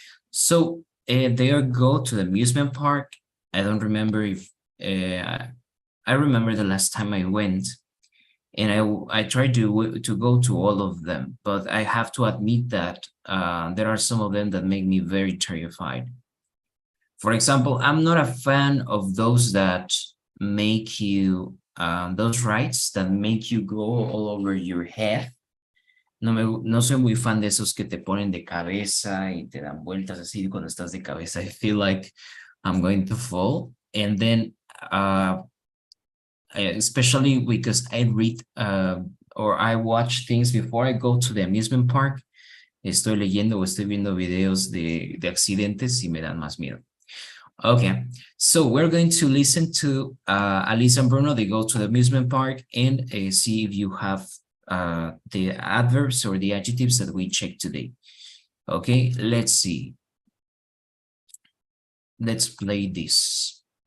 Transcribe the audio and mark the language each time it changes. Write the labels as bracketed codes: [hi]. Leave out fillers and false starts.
[en] So they go to the amusement park. I don't remember if, I remember the last time I went, and I tried to go to all of them, but I have to admit that there are some of them that make me very terrified. For example, I'm not a fan of those that make you, those rides that make you go all over your head. [es] No soy muy fan de esos que te ponen de cabeza y te dan vueltas así cuando estás de cabeza. [en] I feel like I'm going to fall. And then, especially because I read or I watch things before I go to the amusement park. [es] Estoy leyendo o estoy viendo videos de accidentes y me dan más miedo. [en] Okay, so we're going to listen to Alisa and Bruno. They go to the amusement park and see if you have the adverbs or the adjectives that we checked today. Okay, let's see. Let's play this.